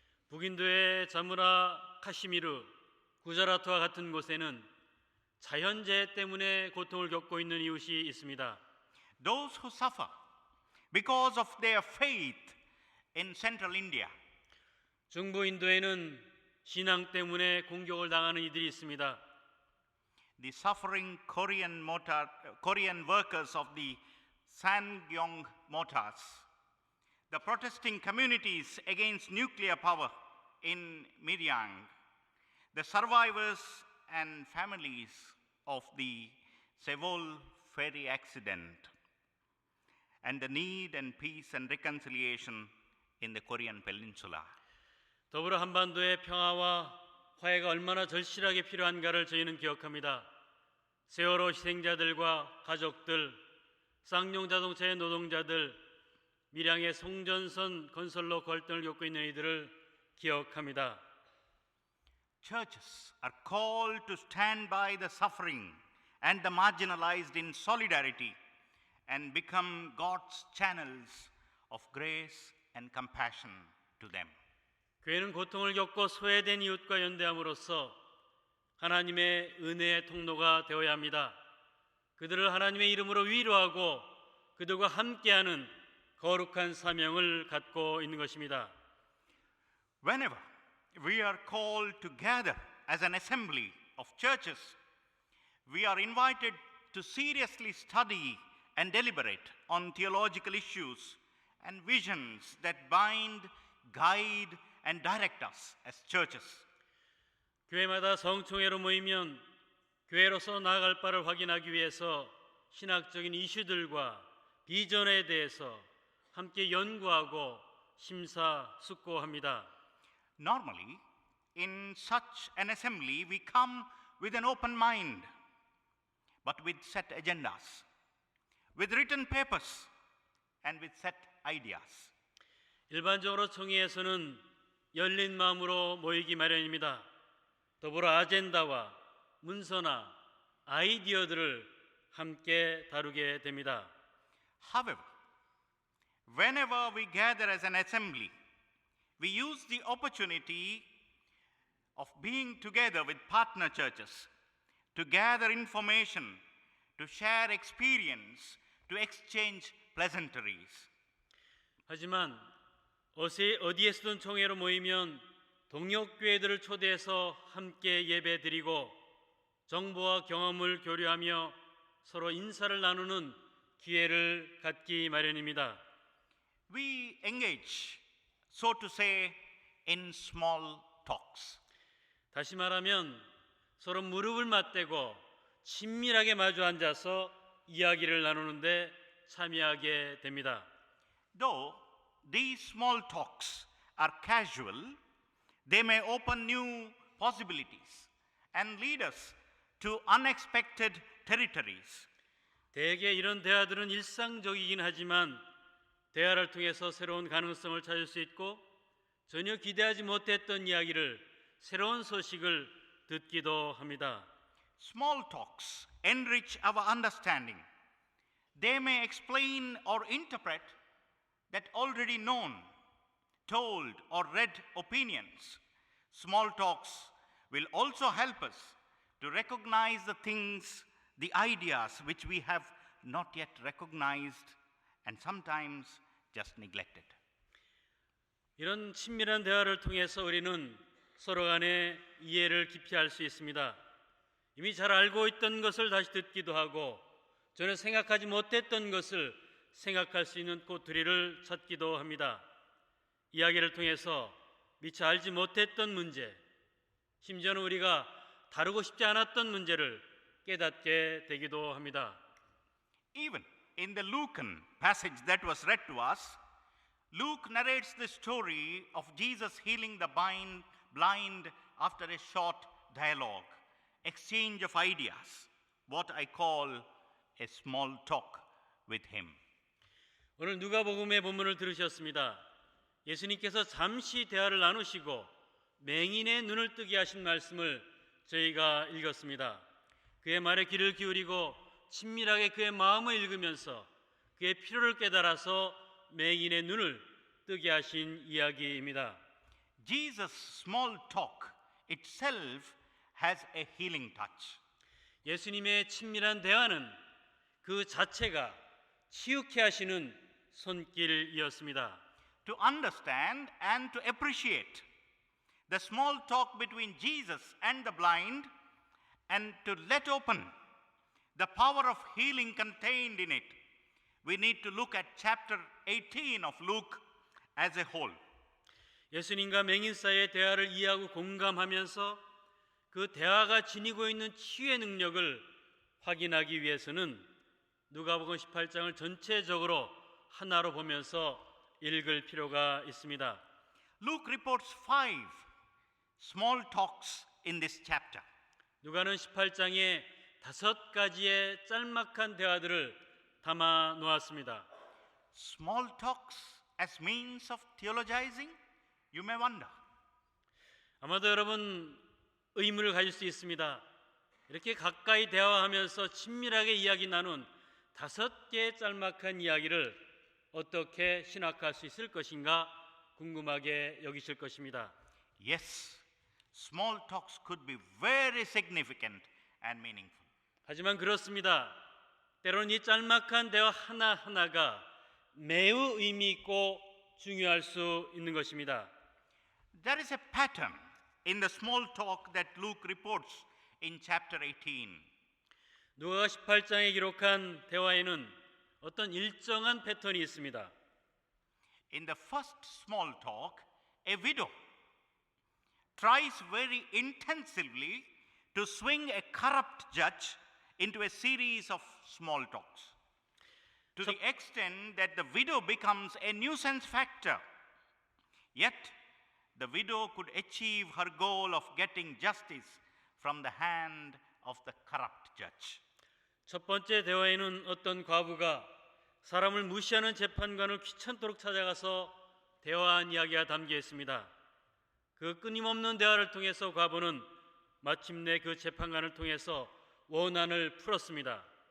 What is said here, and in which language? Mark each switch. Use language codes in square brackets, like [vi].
[ko] 북인도의 자무라 카시미르, 구자라트와 같은 곳에는 자연재해 때문에 고통을 겪고 있는 이웃이 있습니다. [en] Those who suffer because of their faith in central India. [ko] 중부 인도에는 신앙 때문에 공격을 당하는 이들이 있습니다. [en] The suffering Korean workers of the Sangyeong Motors, the protesting communities against nuclear power in Miryang, the survivors and families of the Seoul ferry accident, and the need and peace and reconciliation in the Korean peninsula. [ko] 더불어 한반도의 평화와 화해가 얼마나 절실하게 필요한가를 저희는 기억합니다. 세월호 희생자들과 가족들, 쌍용 자동차의 노동자들, 밀양의 송전선 건설로 갈등을 겪고 있는 이들을 기억합니다. [en] Churches are called to stand by the suffering and the marginalized in solidarity and become God's channels of grace and compassion to them. [ko] 교회는 고통을 겪고 소외된 이웃과 연대함으로써 하나님의 은혜의 통로가 되어야 합니다. 그들을 하나님의 이름으로 위로하고 그들과 함께하는 거룩한 사명을 갖고 있는 것입니다. [en] Whenever we are called to gather as an assembly of churches, we are invited to seriously study and deliberate on theological issues and visions that bind, guide, and direct us as churches. [ko] 교회마다 성총회로 모이면 교회로서 나아갈 바를 확인하기 위해서 신학적인 이슈들과 비전에 대해서 함께 연구하고 심사숙고합니다. [en] Normally, in such an assembly, we come with an open mind, but with set agendas, with written papers, and with set ideas. [ko] 일반적으로 총회에서는 열린 마음으로 모이기 마련입니다. 더불어 아젠다와 문서나 아이디어들을 함께 다루게 됩니다. [en] However, whenever we gather as an assembly, we use the opportunity of being together with partner churches to gather information, to share experience, to exchange pleasantries. [ko] 하지만 어디에서든 총회로 모이면 동역교회들을 초대해서 함께 예배드리고 정보와 경험을 교류하며 서로 인사를 나누는 기회를 갖기 마련입니다. [en] We engage, so to say, in small talks. [ko] 다시 말하면 서로 무릎을 맞대고 친밀하게 마주 앉아서 이야기를 나누는데 참여하게 됩니다. [en] Though these small talks are casual, they may open new possibilities and lead us to unexpected territories. [ko] 대개 이런 대화들은 일상적이긴 하지만 대화를 통해서 새로운 가능성을 찾을 수 있고 전혀 기대하지 못했던 이야기를 새로운 소식을 듣기도 합니다. [en] Small talks enrich our understanding. They may explain or interpret that already known, told or read opinions. Small talks will also help us to recognize the things, the ideas which we have not yet recognized and sometimes just neglected. [ko] 이런 친밀한 대화를 통해서 우리는 서로 간의 이해를 깊이 할 수 있습니다. 이미 잘 알고 있던 것을 다시 듣기도 하고 전혀 생각하지 못했던 것을 생각할 수 있는 꼬투리를 찾기도 합니다. 이야기를 통해서 미처 알지 못했던 문제, 심지어는 우리가 다루고 싶지 않았던 문제를 깨닫게 되기도 합니다. [en] Even in the Lucan passage that was read to us, Luke narrates the story of Jesus healing the blind after a short dialogue, exchange of ideas, what I call a small talk with him. [ko] 오늘 누가복음의 본문을 들으셨습니다. 예수님께서 잠시 대화를 나누시고 맹인의 눈을 뜨게 하신 말씀을 저희가 읽었습니다. 그의 말에 귀를 기울이고 친밀하게 그의 마음을 읽으면서 그의 필요를 깨달아서 맹인의 눈을 뜨게 하신 이야기입니다. [en] Jesus' small talk itself has a healing touch. [ko] 예수님의 친밀한 대화는 그 자체가 치유케 하시는 손길이었습니다. [en] To understand and to appreciate the small talk between Jesus and the blind and to let open the power of healing contained in it, we need to look at chapter 18 of Luke as a whole. [ko] 예수님과 맹인 사이의 대화를 이해하고 공감하면서 그 대화가 지니고 있는 치유의 능력을 확인하기 위해서는 누가복음 18장을 전체적으로 하나로 보면서 읽을 필요가 있습니다. [en] Luke reports 5 small talks in this chapter. [ko] 누가는 18장에 5가지의 짤막한 대화들을 담아 놓았습니다. [en] Small talks as means of theologizing? You may wonder. [ko] 아마도 여러분 의문을 가질 수 있습니다. 이렇게 가까이 대화하면서 친밀하게 이야기 나눈 5개의 짤막한 이야기를 어떻게 신학할 수 있을 것인가 궁금하게 여기실 것입니다. [en] Yes, small talks could be very significant and meaningful. [ko] 하지만 그렇습니다. 때로는 이 짤막한 대화 하나하나가 매우 의미 있고 중요할 수 있는 것입니다. [en] There is a pattern in the small talk that Luke reports in chapter 18. [ko] 누가가 18장에 기록한 대화에는 어떤 일정한 패턴이 있습니다. [en] In the first small talk, a widow tries very intensively to swing a corrupt judge into a series of small talks, to the extent that the widow becomes a nuisance factor. Yet, the widow could achieve her goal of getting justice from the hand of the corrupt judge. [ko] 첫 번째 대화에는 어떤 과부가 사람을 무시하는 재판관을 귀찮도록 찾아가서 대화한 이야기가 담겨 있습니다. 그 끊임없는 대화를 통해서 과부는 마침내 그 재판관을 통해서 원한을 풀었습니다.